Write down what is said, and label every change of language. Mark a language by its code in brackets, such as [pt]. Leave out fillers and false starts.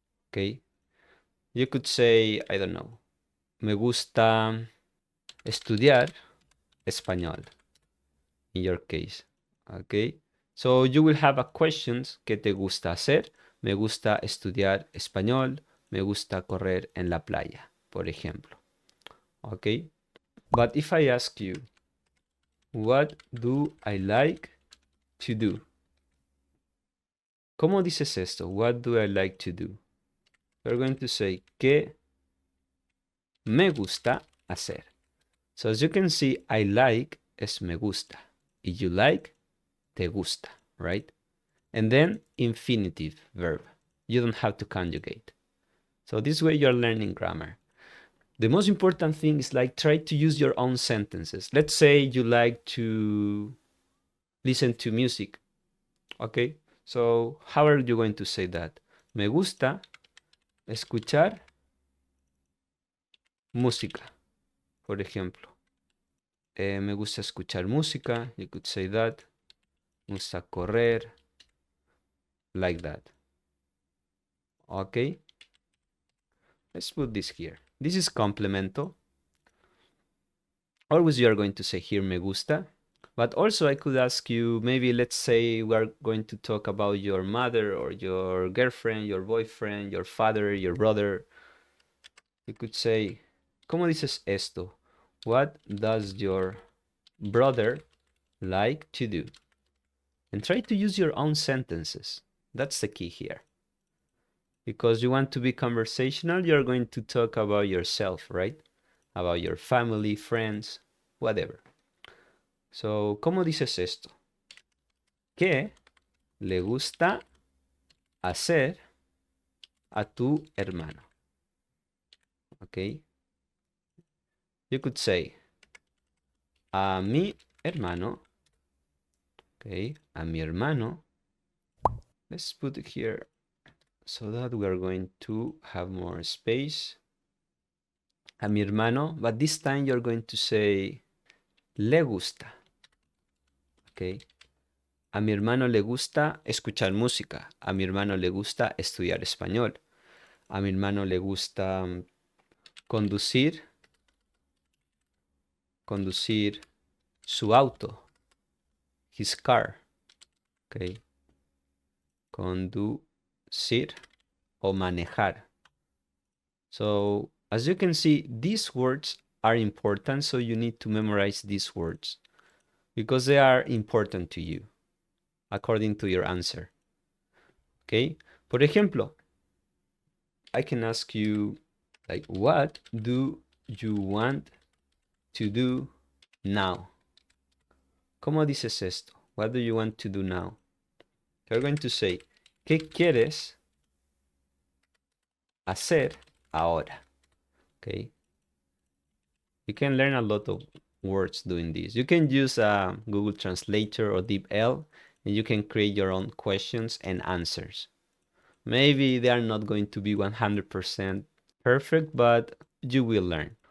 [en] Okay? You could say, I don't know, [es] me gusta estudiar español, [en] in your case. Okay? So you will have a questions, [es] ¿qué te gusta hacer? Me gusta estudiar español. Me gusta correr en la playa, por ejemplo. Okay? [en] But if I ask you, what do I like to do? [es] ¿Cómo dices esto? [en] What do I like to do? We're going to say, [es] ¿qué me gusta hacer? [en] So as you can see, I like [es] es me gusta. [en] If you like, [es] te gusta, [en] right? And then infinitive verb. You don't have to conjugate. So this way you're learning grammar. The most important thing is like try to use your own sentences. Let's say you like to listen to music. Okay, so how are you going to say that? [es] Me gusta escuchar música, por ejemplo. Me gusta escuchar música. [en] You could say that. [es] Me gusta correr. [en] Like that. Okay. Let's put this here. This is complemento. Always you are going to say here [es] me gusta. [en] But also I could ask you, maybe let's say we are going to talk about your mother or your girlfriend, your boyfriend, your father, your brother. You could say, [es] ¿cómo dices esto? [en] What does your brother like to do? And try to use your own sentences. That's the key here. Because you want to be conversational, you're going to talk about yourself, right? About your family, friends, whatever. [es] So, ¿cómo dices esto? ¿Qué le gusta hacer a tu hermano? Okay. [en] You could say, [es] a mi hermano. [en] Okay, [es] a mi hermano. [en] Let's put it here so that we are going to have more space. [es] A mi hermano, [en] but this time you're going to say [es] le gusta. Okay. A mi hermano le gusta escuchar música. A mi hermano le gusta estudiar español. A mi hermano le gusta conducir su auto. [en] His car. Okay. [es] Conducir o manejar. [en] So as you can see, these words are important, so you need to memorize these words. because they are important to you according to your answer. Okay? [es] Por ejemplo, [en] I can ask you, like, what do you want to do now? [es] ¿Cómo dices esto? [en] What do you want to do now? You're going to say, [es] ¿qué quieres hacer ahora? Okay? [en] You can learn a lot of words doing this. You can use Google Translator or DeepL, and you can create your own questions and answers. Maybe they are not going to be 100% perfect, but you will learn.